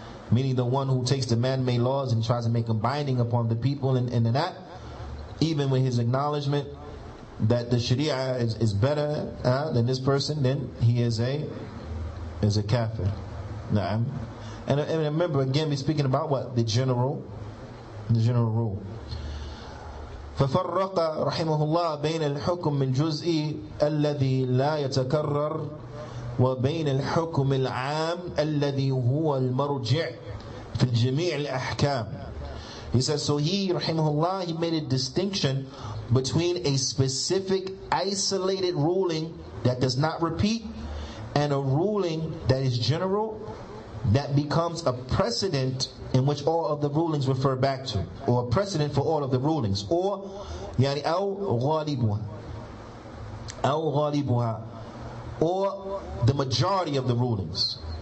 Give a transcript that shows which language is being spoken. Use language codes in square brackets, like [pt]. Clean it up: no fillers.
[en] Meaning the one who takes the man-made laws and tries to make them binding upon the people and that, even with his acknowledgement that the Sharia is better than this person, then he is a kafir. Naam. And remember, again, we're speaking about what? The general rule. [ar] ففرق رحمه الله بين الحكم الجزئي الذي لا يتكرر وبين الحكم العام الذي هو المرجع في جميع الأحكام. [en] He says, so he, rahimahullah, he made a distinction between a specific isolated ruling that does not repeat and a ruling that is general, that becomes a precedent in which all of the rulings refer back to, or a precedent for all of the rulings, or [ar] أو غالبها, [en] or the majority of the rulings.